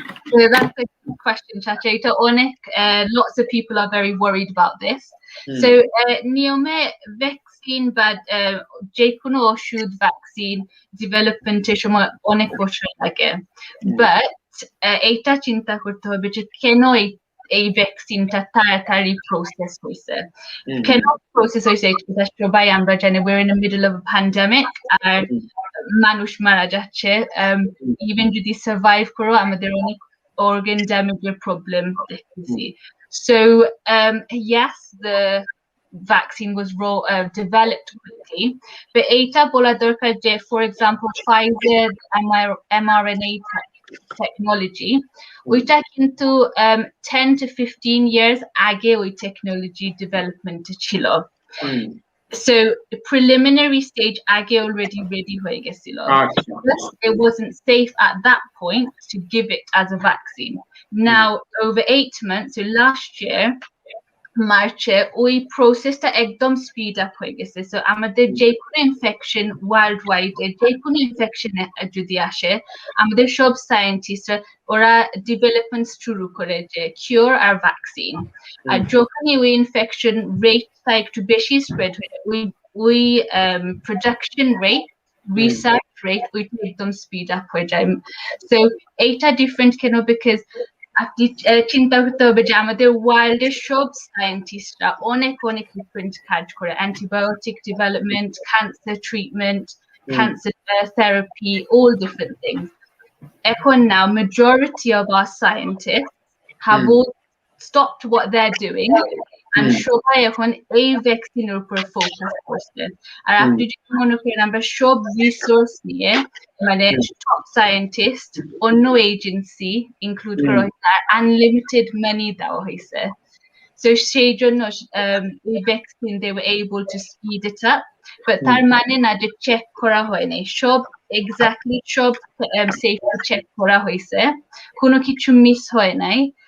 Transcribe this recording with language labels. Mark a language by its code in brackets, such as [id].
[en] So that's a good question, Chacha. Lots of people are very worried about this. [bn] So নিয়মে vaccine বা যে কোনো ওষুধ vaccine ডেভেলপমেন্টের সময় অনেক বছর লাগে, বাট এইটা চিন্তা করতে হবে যে কেন এই ভ্যাকসিনটা তাড়াতাড়ি প্রসেস হয়েছে। কেন প্রসেস হয়েছে এটা সবাই আমরা জানি, [en] we're in the middle of a pandemic, [bn] আর মানুষ মারা যাচ্ছে। ইভেন যদি সার্ভাইভ করো, আমাদের অনেক organ damage problem দেখতেছি। [en] So yes, the vaccine was developed quickly, but [bn] এইটা বলা দরকার যে, [en] for example, Pfizer mRNA technology, [bn] ওইটা কিন্তু [en] 10 to 15 years [bn] আগে ওই [en] technology development [bn] ছিল। [en] So the preliminary stage [bn] আগে [en] already ready [bn] হয়ে গেছিল। [en] It wasn't safe at that point to give it as a vaccine. Now over 8 months, so last year [bn] মার্চে ওই প্রসেসটা একদম স্পিড আপ হয়ে গেছে। সো আমাদের যে কোনো ইনফেকশন ওয়ার্ল্ড ওয়াইড, যে কোনো ইনফেকশন যদি আসে, আমাদের সব সায়েন্টিস্টরা ওরা ডেভেলপমেন্ট শুরু করে যে কিওর আর ভ্যাকসিন। আর যখনই ওই ইনফেকশন রেটটা একটু বেশি স্প্রেড হয়ে যায়, ওই প্রোডাকশন রেট, রিসার্চ রেট ওইটা একদম স্পিড আপ হয়ে যায়। সো এইটা ডিফারেন্ট কেন? বিকজ আপনি চিন্তা করতে হবে যে আমাদের ওয়ার্ল্ডের সব সায়েন্টিস্টরা অনেক অনেক ডিফারেন্ট কাজ করে, antibiotic development, cancer treatment, cancer therapy, [en] all different things. [bn] এখন [en] now majority of our scientists have all stopped what they're doing and [bn] সবাই এখন এই ভ্যাকসিনের উপর ফোকাস করছে। আর আপনি যদি মনে করেন আমরা সব রিসোর্স নিয়ে, মানে টপ সায়েন্টিস্ট, অন্য এজেন্সি ইনক্লুড করা হয়েছে, আর আনলিমিটেড মানি দেওয়া হয়েছে। So সেই জন্য এই vaccine [en] they were able to speed it up, but [bn] তার মানে না যে চেক করা হয় নাই, সব এক্স্যাক্টলি সব সেফটি চেক করা হয়েছে, কোনো কিছু মিস হয় নাই।